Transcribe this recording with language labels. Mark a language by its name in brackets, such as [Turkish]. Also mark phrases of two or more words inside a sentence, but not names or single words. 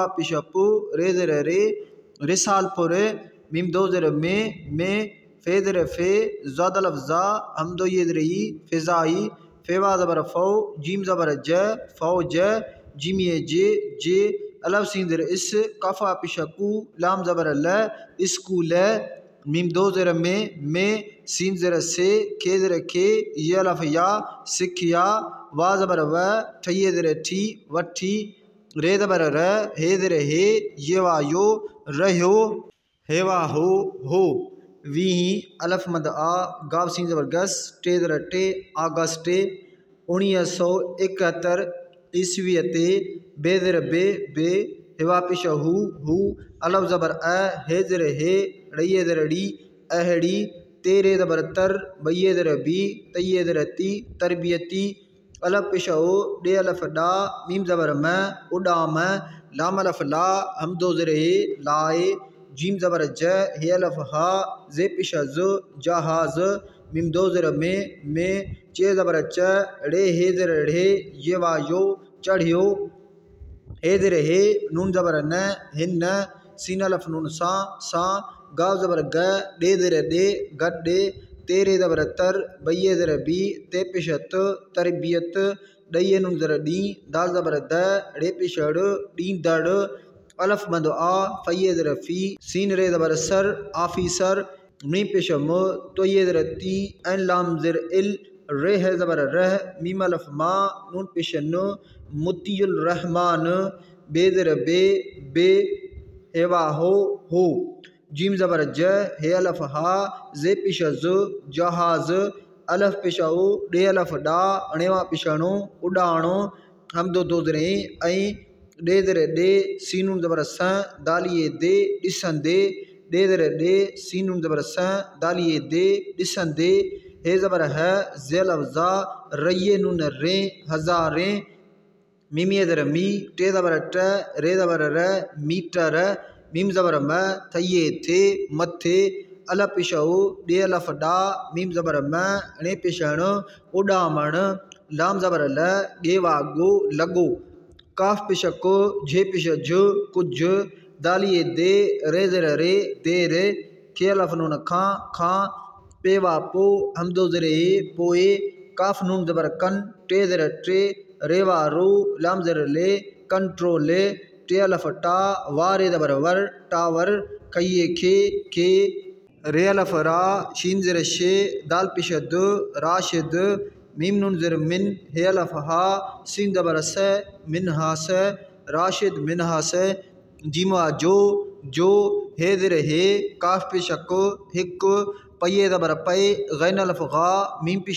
[Sindhi] पेश पु रे ज़र रे रिसालपुर मीम दो ज़र में फे ज़र फे ज़ादा लफ्ज़ा हम दो ये ज़र ही फिज़ाई फेवा ज़बर फ़ो जीम ज़बर ज फ़ौज जीमिए जे अलफ सीन ज़र इस काफ़ा पेशकू लाम ज़बर ल स्कूल मीम दो ज़र में सीन ज़र से खे ज़र खे ये अलफ या सिखिया वा ज़बर व ठइए ज़र ठी वठी रे ज़बर र हे ज़र हे ये वायो रहो हेवा हो वी अलफ मद आ गाव सीन ज़बर गस टे ज़र टे अगस्त 1971 ईस्वी ते बे ज़र बे हेवा पेश हु अलफ ज़बर हे ज़र हे रये ज़र डी अहड़ी तेरे ज़बर तर बये ज़र बी तये ज़र ती तरबियती अलफ पेश हो डे अलफ डा मीम ज़बर म उड़ाम लाम अलफ ला हम दो ज़र हे लाए जीम ज़बर ज हे अलफ हा जे पेश ज जहाज मीम दो ज़र में चे ज़बर च रे हे ज़र रे ये वायो चढ़ियो हे ज़र हे नून ज़बर न हिन सीन अलफ नून सा गाव ज़बर ग डे ज़र डे गड्डे तेरे ज़बर तर बये ज़र बी ते पेश त तरबियत डये नून ज़र डी दाल ज़बर द रे पेश डी दड़ अलफ मद आ फ़ये ज़र फ़ी सीन रे ज़बर सर आफिसर मीम पेश म तो ये ज़र ती एन लाम ज़र इल रे है ज़बर रह मीम अलफ मा नून पेश न मुतियुल रहमान बे ज़र बे हेवा हो जीम ज़बर ज हे अलफ हा जे पेश ज जहाज अलफ पेश ओ डे अलफ डा अणेवा पेशणो उड़ाणो हम दो ज़र ऐं डे ज़र डे सीनून ज़बर स दालिए दे ॾिसंदे डे ज़बर डे सीन नून ज़बर स दालिए दे ॾिसंदे हे ज़बर है ज़े लफ़्ज़ा रये नून रे हज़ारें मीमी ज़र मी टे ज़बर ट रे ज़बर र मीटर मीम ज़बर म थये थे मथे अल पिशऊ डे अलफ डा मीम ज़बर म अणे पिशण उडामण लाम ज़बर ल गेवा गो लगो काफ पिशको झे पिश झ कुछ दालिए दे रे ज़र रे देर खे अलफ नून खां पेवा पो हमदो ज़रे पोए काफ नून ज़बर कन टे ज़र ट्रे रेवा रो लाम ज़र ले कंट्रोल टे अलफ टा वारे ज़बर वर टावर खइये खे रे अलफ रा शीन ज़र शे दाल पिश द राशिद मीम नून ज़र मिन हे अलफ हा सीन ज़बर स मिन हा स राशिद मिन हा स जीमा जो हे ज़र हे काफ पिशक हिक पये ज़बर पे गैन अलफ गा मीम पिश